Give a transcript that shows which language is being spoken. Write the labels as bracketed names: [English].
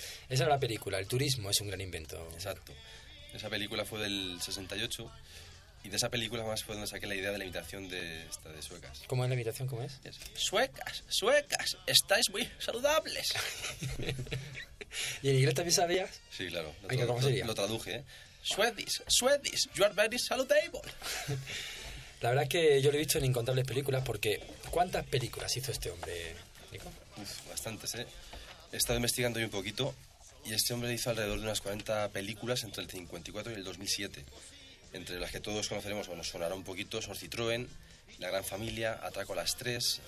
[Spanish] Esa era la película, el turismo es un gran invento. Exacto. Esa película fue del 68, y de esa película más fue donde saqué la idea de la imitación de suecas. ¿Cómo es la imitación? ¿Cómo es? [English] Yes. [Spanish] ¡Suecas! ¡Suecas! ¡Estáis muy saludables! ¿Y en inglés también sabías? Sí, claro. ¿Cómo sería? Lo traduje, ¿eh? [English] Swedish, Swedish, you are very saludable. [Spanish] La verdad es que yo lo he visto en incontables películas, porque ¿cuántas películas hizo este hombre, Nico? Uf, bastantes, ¿eh? He estado investigando un poquito, y este hombre hizo alrededor de unas 40 películas entre el 54 y el 2007. Entre las que todos conoceremos, o nos sonará un poquito, son Citroën, La Gran Familia, Atraco a las 3.